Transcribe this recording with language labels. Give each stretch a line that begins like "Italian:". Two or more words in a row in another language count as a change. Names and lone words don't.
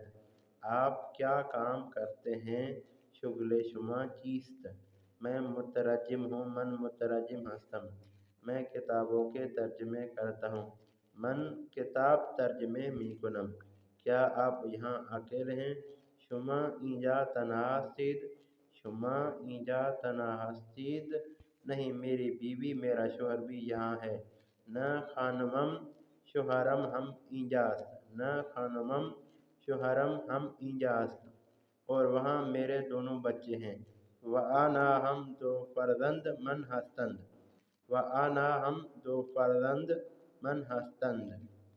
Urdu: آپ کیا کام کرتے ہیں؟
Persian: شغل شما چیست؟
Urdu: میں مترجم ہوں،
Persian: من مترجم ہستم۔
Urdu: میں کتابوں کے ترجمے کرتا ہوں،
Persian: من کتاب ترجمه میکنم۔
Urdu: کیا آپ یہاں اکیلے ہیں؟
Persian: شما اینجا تنہا هستید، شما اینجا تنہا هستید۔
Urdu: نہیں، میری بیوی، میرا شوہر بھی یہاں ہے۔
Persian: نه خانمم شوهرم هم اینجاست، نه خانمم شوهرم هم اینجاست۔
Urdu: اور وہاں میرے دونوں بچے ہیں۔
Persian: و آنا هم دو فرزند من هستند، و آنا هم دو فرزند من هستند۔